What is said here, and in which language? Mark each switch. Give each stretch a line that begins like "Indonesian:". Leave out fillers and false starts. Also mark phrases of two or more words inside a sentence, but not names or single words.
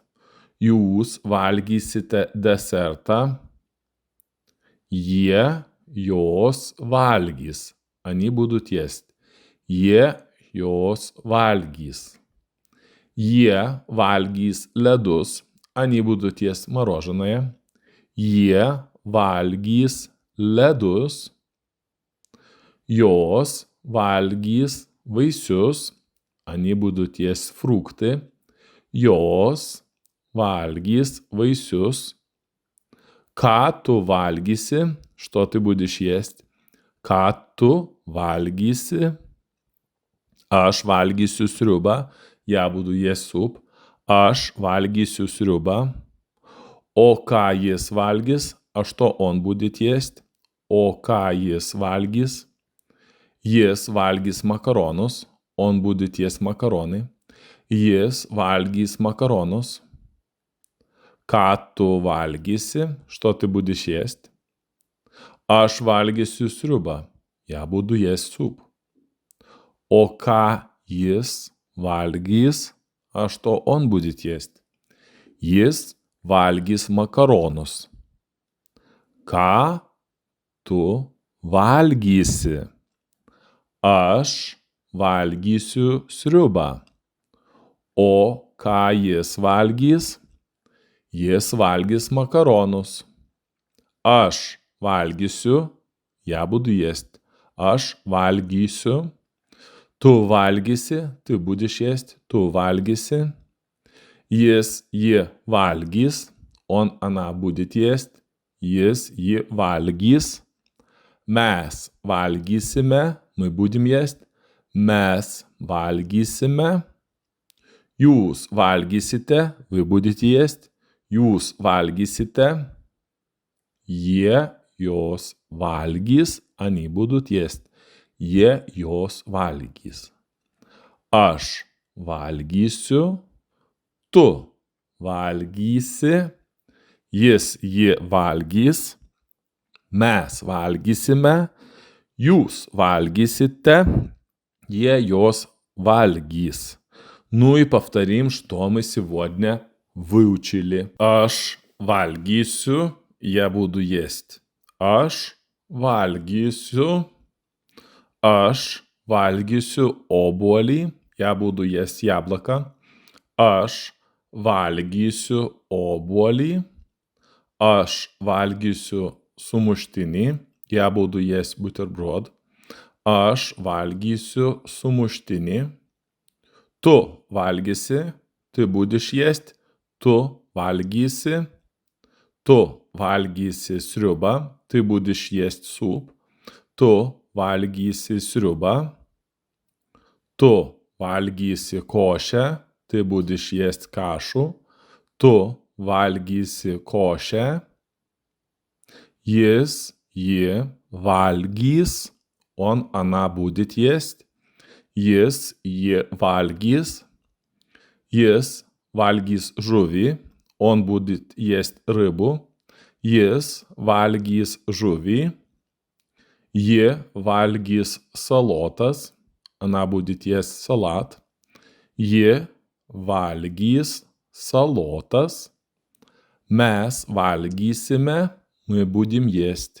Lithuanian: Jūs valgysite desertą. Jie, jos valgys.
Russian: Они будут есть.
Lithuanian: Jie, jos valgys. Jie valgys ledus.
Russian: Они будут есть мороженое.
Lithuanian: Jie valgys ledus. Jos valgys vaisius,
Russian: они будут есть фрукты.
Lithuanian: Jos valgys vaisius. Ką tu valgysi?
Russian: Что ты будешь есть?
Lithuanian: Ką tu valgysi? Aš valgysiu sriubą.
Russian: Я буду есть суп.
Lithuanian: Aš valgysiu sriubą. O ką jis valgys?
Russian: А что он будет есть?
Lithuanian: O ką jis valgys? Jis valgys makaronus.
Russian: Он будет есть макароны.
Lithuanian: Jis valgys makaronus. Ką tu valgysi?
Russian: Что ты будешь есть?
Lithuanian: Aš valgysiu sriubą.
Russian: Я буду есть суп.
Lithuanian: O ką jis valgys?
Russian: А что он будет есть?
Lithuanian: Jis valgys makaronus. Ką tu valgysi? Aš valgysiu sriubą. O ką jis valgys? Jis valgys makaronus. Aš valgysiu.
Russian: Я буду есть.
Lithuanian: Aš valgysiu. Tu valgysi.
Russian: Ты будешь есть.
Lithuanian: Tu valgysi. Jis, ji valgys.
Russian: Он, она будет есть.
Lithuanian: Jis, ji valgys. Mes valgysime.
Russian: Мы будем есть.
Lithuanian: Mes valgysime. Jūs valgysite.
Russian: Вы будете есть.
Lithuanian: Jūs valgysite. Jie, jos valgys.
Russian: Они будут есть.
Lithuanian: Jie, jos valgys. Aš valgysiu. Tu valgysi. Jis, ji valgys. Mes valgysime. Jūs valгysите. Jie, jos valgys.
Russian: Ну и повторим, что мы сегодня выучили.
Lithuanian: Aš valgysiu.
Russian: Я буду есть.
Lithuanian: Aš valgysiu. Aš valgysiu obuolį.
Russian: Я буду есть яблоко.
Lithuanian: Aš valgysiu obuolį. Aš valgysiu sumuštinį.
Russian: Я буду есть бутерброд.
Lithuanian: Aš valgysiu sumuštinį. Tu valgysi.
Russian: Ты будешь есть.
Lithuanian: Tu valgysi. Tu valgysi sriubą.
Russian: Ты будешь есть суп.
Lithuanian: Tu valgysi sriubą. Tu valgysi košę.
Russian: Ты будешь есть кашу.
Lithuanian: Tu valgysi košę. Jis, ji valgys.
Russian: Он, она будет есть.
Lithuanian: Jis, ji valgys. Jis valgys žuvį.
Russian: Он будет есть рыбу.
Lithuanian: Jis valgys žuvį. Ji valgys salotas.
Russian: Она будет есть салат.
Lithuanian: Ji valgys salotas. Mes valgysime.
Russian: Мы будем есть.